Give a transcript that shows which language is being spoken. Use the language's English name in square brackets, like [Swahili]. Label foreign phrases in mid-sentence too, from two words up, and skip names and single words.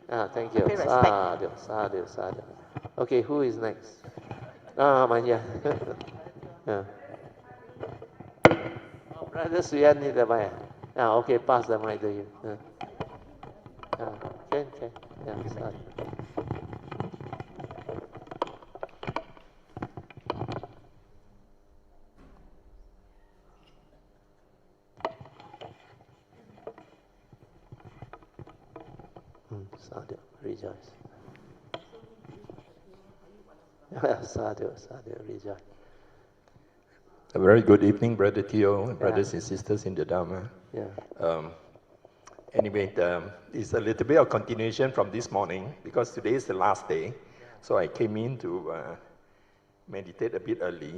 [English] Thank you. [Pali] Sadhu, sadhu, sadhu. [English] Okay, who is next? Manya. Brother Swee Aun need the mic. Okay, pass the mic to you. Can. Yeah, [Pali] sadhu. Sadhu, rejoice. Sadhu, [English] rejoice. A very good evening, Brother Teo, brothers and sisters in the Dharma. Anyway, it's a little bit of continuation from this morning because today is the last day. So I came in to meditate a bit early.